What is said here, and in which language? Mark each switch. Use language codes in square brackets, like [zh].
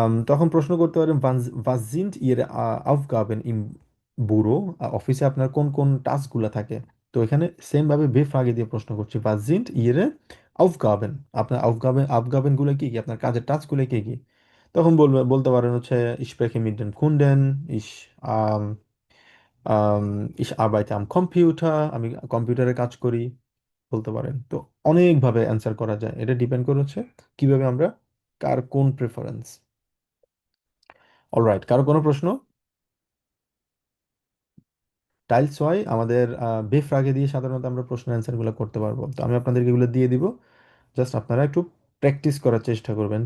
[bn] তখন প্রশ্ন করতে পারেন [de] was sind ihre Aufgaben im Büro, [bn] অফিসে আপনার কোন কোন টাস্কগুলো থাকে। তো এখানে সেম ভাবে বেফ্রাগে দিয়ে প্রশ্ন করছি, [de] was sind ihre Aufgaben, [bn] আপনার আফগাবেন গুলো কি কি, আপনার কাজের টাস্কগুলো কি কি। তখন বলতে পারেন হচ্ছে [de] ich spreche mit den Kunden, ich ähm, ich arbeite am Computer, [bn] আমি কম্পিউটারে কাজ করি, বলতে পারেন। তো অনেকভাবে অ্যান্সার করা যায়, এটা ডিপেন্ড করে হচ্ছে কিভাবে আমরা, কার কোন প্রেফারেন্স। অলরাইট, কারো কোনো প্রশ্ন? টাইলস ওয়াই আমাদের বেফ্রাগে দিয়ে সাধারণত আমরা প্রশ্ন অ্যান্সারগুলো করতে পারবো, তো আমি আপনাদেরকে এগুলো দিয়ে দিব, জাস্ট আপনারা একটু প্র্যাকটিস করার চেষ্টা করবেন।